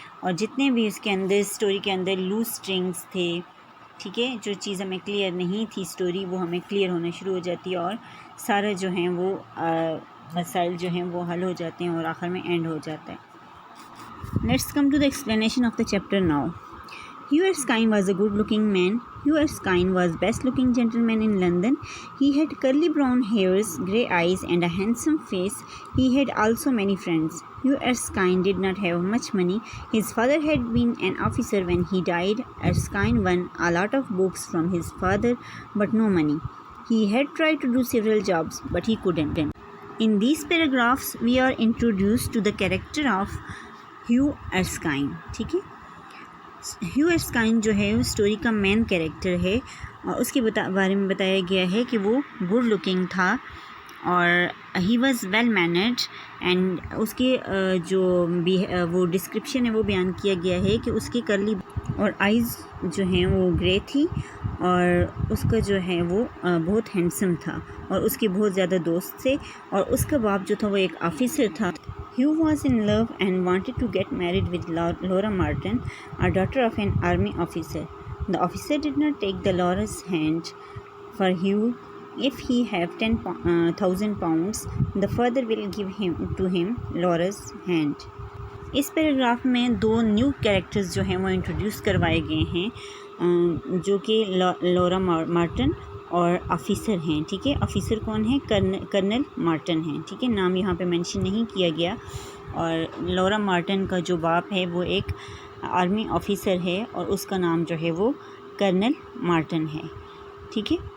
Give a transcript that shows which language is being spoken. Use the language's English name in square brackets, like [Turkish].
[Urdu] اور جتنے بھی اس کے اندر اسٹوری کے اندر لوز اسٹرنگس تھے، ٹھیک ہے، جو چیز ہمیں کلیئر نہیں تھی اسٹوری، وہ ہمیں کلیئر ہونا شروع ہو جاتی ہے اور سارا جو ہیں وہ مسائل جو ہیں وہ حل ہو جاتے ہیں اور آخر میں اینڈ ہو جاتا ہے. [English] Let's come to the explanation of the chapter now. Hugh Erskine was a good-looking man. Hugh Erskine was best-looking gentleman in London. He had curly brown hairs, grey eyes, and a handsome face. He had also many friends. Hugh Erskine did not have much money. His father had been an officer when he died. Erskine won a lot of books from his father, but no money. He had tried to do several jobs, but he couldn't. In these paragraphs, we are introduced to the character of Hugh Erskine. [Urdu] ٹھیک ہے. Have ایرسکائن جو ہے اس story کا main character ہے اور اس کے بارے میں بتایا گیا ہے کہ وہ گڈ لکنگ تھا اور [English] he was well mannered, and [Urdu] اس کے جو وہ ڈسکرپشن ہے وہ بیان کیا گیا ہے کہ اس کے کرلی اور آئیز جو ہیں وہ گرے تھی اور اس کا جو ہے وہ بہت ہینڈسم تھا اور اس کے بہت زیادہ دوست تھے اور اس کا باپ جو تھا وہ ایک آفیسر تھا. [English] Hugh was in love and wanted to get married with Laura Martin, a daughter of an army officer. The officer did not take the Laura's hand. For Hugh, if he have 10,000 pounds, the father will give him Laura's hand. [Urdu] اس paragraph میں 2 new characters جو ہیں وہ introduce کروائے گئے ہیں جو کہ لورا Martin اور آفیسر ہیں، ٹھیک ہے. آفیسر کون ہے؟ کرنل مارٹن ہیں، ٹھیک ہے. نام یہاں پہ مینشن نہیں کیا گیا. اور لورا مارٹن کا جو باپ ہے وہ ایک آرمی آفیسر ہے اور اس کا نام جو ہے وہ کرنل مارٹن ہے، ٹھیک ہے.